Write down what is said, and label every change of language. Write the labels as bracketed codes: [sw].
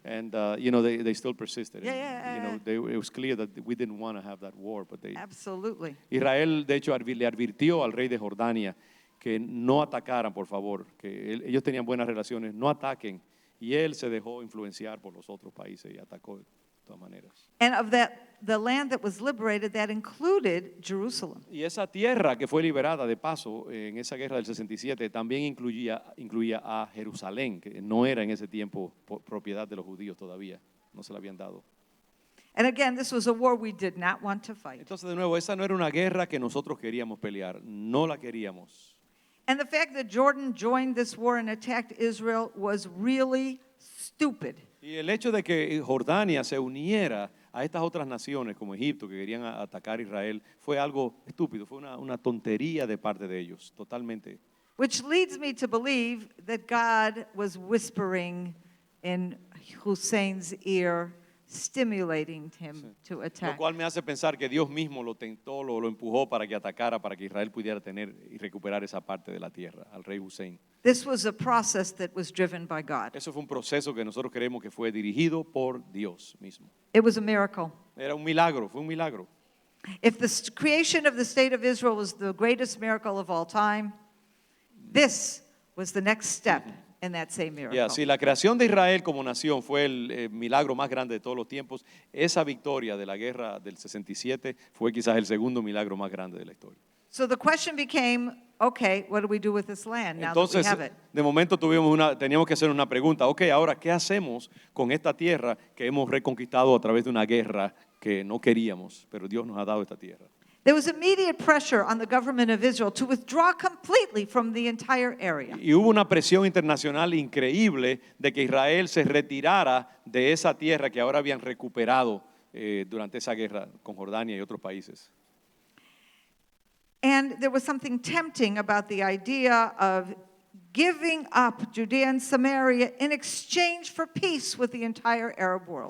[en] And, you know, they still persisted. Yeah. And, you know, it was clear that we didn't want to have that war. But Absolutely. [es] Israel, de hecho, le advirtió al rey de Jordania que no atacaran, por favor, que ellos tenían buenas relaciones, no ataquen. Y él se dejó influenciar por los otros países y atacó de todas maneras. [en] And of the land that was liberated, that included Jerusalem. [es] Y esa tierra que fue liberada de paso en esa guerra del 67 también incluía a Jerusalén, que no era en ese tiempo propiedad de los judíos todavía, no se la habían dado. [en] And again, this was a war we did not want to fight. [es] Entonces, de nuevo, esa no era una guerra que nosotros queríamos pelear, no la queríamos. [en] And the fact that Jordan joined this war and attacked Israel was really stupid. [es] Y el hecho de que Jordania se uniera a estas otras naciones como Egipto que querían atacar a Israel fue algo estúpido, fue una tontería de parte de ellos, totalmente. [en] Which leads me to believe that God was whispering in Hussein's ear, stimulating him to [es] Lo [en] attack. [es] cual me hace pensar que Dios mismo lo tentó, lo empujó para que atacara, para que Israel pudiera tener y recuperar esa parte de la tierra, al rey Hussein. [en] This was a process that was driven by God. [es] Eso fue un proceso que nosotros creemos que fue dirigido por Dios mismo. [en] It was a miracle. [es] Era un milagro, fue un milagro. [en] If the creation of the state of Israel was the greatest miracle of all time, this was the next step in that same miracle. [es] Si la creación de Israel como nación fue el milagro más grande de todos los tiempos, esa victoria de la guerra del 67 fue quizás el segundo milagro más grande de la historia. [en] So the question became, okay, what do we do with this land now [es] Entonces, [en] that we have it? [es] de momento teníamos que hacer una pregunta. Ok, ahora, ¿qué hacemos con esta tierra que hemos reconquistado a través de una guerra que no queríamos, pero Dios nos ha dado esta tierra? [en] There was immediate pressure on the government of Israel to withdraw completely from the entire area. [es] Y hubo una presión internacional increíble de que Israel se retirara de esa tierra que ahora habían recuperado durante esa guerra con Jordania y otros países. [en] And there was something tempting about the idea of giving up Judea and Samaria in exchange for peace with the entire Arab world.